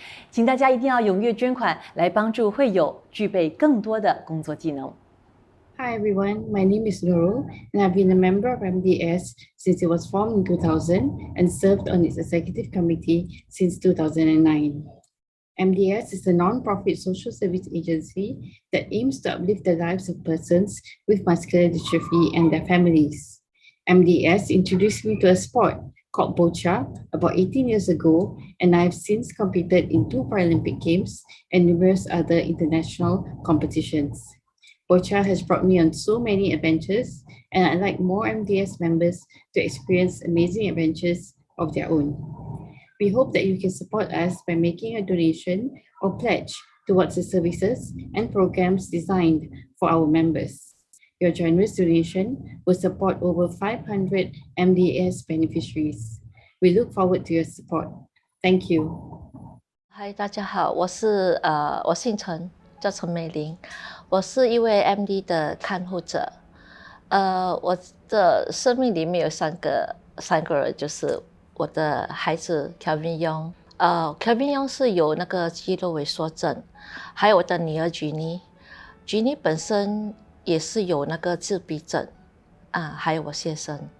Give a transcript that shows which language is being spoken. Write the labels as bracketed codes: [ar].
[zh] 请大家一定要踊跃捐款，来帮助会友具备更多的工作技能。 [en] Hi everyone, my name is Nurul and I've been a member of MDS since it was formed in 2000 and served on its executive committee since 2009. MDS is a non-profit social service agency that aims to uplift the lives of persons with muscular dystrophy and their families. MDS introduced me to a sport called Bocha about 18 years ago, and I have since competed in 2 Paralympic Games and numerous other international competitions. Bocha has brought me on so many adventures, and I'd like more MDS members to experience amazing adventures of their own. We hope that you can support us by making a donation or pledge towards the services and programs designed for our members. Your generous donation will support over 500 MDS beneficiaries. We look forward to your support. Thank you. [zh] 嗨，大家好，我姓陈，叫陈美玲，我是一位 MD 的看护者。我的生命里面有三个人，就是我的孩子 Kelvin Young， Kevin 是有那个肌肉萎缩症，还有我的女儿Ginny 本身也是有那个自闭症还有我先生。